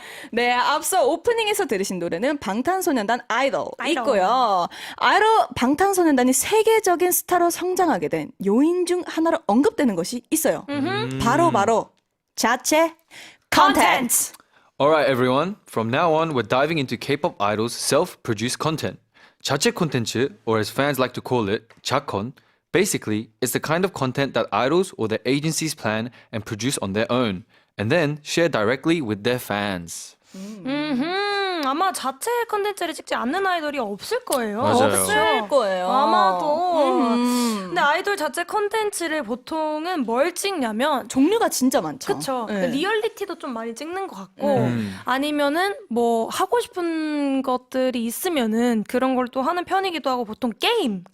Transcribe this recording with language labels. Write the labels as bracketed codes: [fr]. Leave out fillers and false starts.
[ko] 네, 앞서 오프닝에서 들으신 노래는 방탄소년단 아이돌 아이돌. 있고요. 방탄소년단이 세계적인 스타로 성장하게 된 요인 중 하나로 언급되는 것이 있어요. 바로 자체 컨텐츠. [en] Alright, everyone. From now on, we're diving into K-pop idols' self-produced content. 자체 콘텐츠, or as fans like to call it, 자콘. Basically, it's the kind of content that idols or their agencies plan and produce on their own, and then share directly with their fans. [ko] 아마 자체 컨텐츠를 찍지 않는 아이돌이 없을 거예요. 맞아요. 없을 거예요. 아마도. 근데 아이돌 자체 컨텐츠를 보통은 뭘 찍냐면 종류가 진짜 많죠. 그쵸. 네. 리얼리티도 좀 많이 찍는 것 같고, 아니면은 뭐 하고 싶은 것들이 있으면은 그런 걸 또 하는 편이기도 하고, 보통 게임,